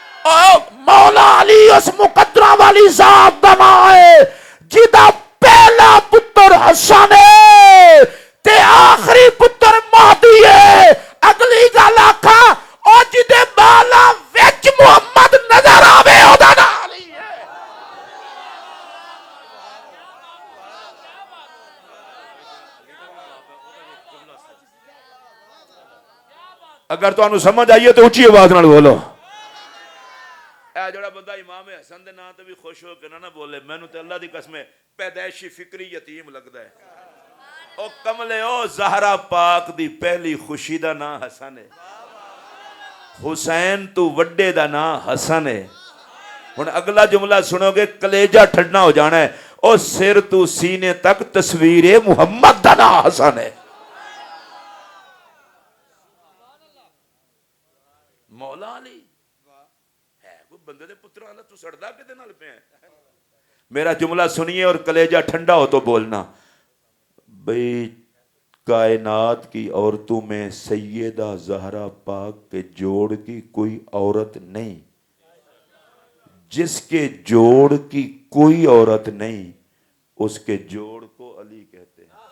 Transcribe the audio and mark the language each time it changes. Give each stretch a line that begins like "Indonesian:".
Punjabi: او مولا علی اس مقدرہ والی ذات دا نام ہے جدا پہلا پتر حسن ہے تے آخری پتر مہدی ہے۔ اگلی گل آکھا او جدے بالا وچ محمد نظر آوے او دا نام علی ہے۔ اگر تو انہوں سمجھ آئیے تو اونچی آواز نال بولو۔ اے جڑا بندہ امام حسن دے نام تے بھی خوش ہو کے نہ بولے مینوں تے اللہ دی قسم پیدائشی فکری یتیم لگدا ہے. او کملے او زہرا پاک دی پہلی خوشی دا نام حسن ہے. حسین تو وڈے دا نام حسن ہے. ہن اگلا جملہ سنو گے کلیجہ ٹھنڈا ہو جانا ہے. او سر تو سینے تک تصویر محمد دا نام حسن ہے. مولا علی ہے کوئی بندے دے پتر والا تو سڑدا کدے نال پیا. میرا جملہ سنیے اور کلیجہ ٹھنڈا ہو تو بولنا.
Urdu: بھئی کائنات کی عورتوں میں سیدہ زہرا پاک کے جوڑ کی کوئی عورت نہیں. جس کے جوڑ کی کوئی عورت نہیں اس کے جوڑ کو علی کہتے ہیں.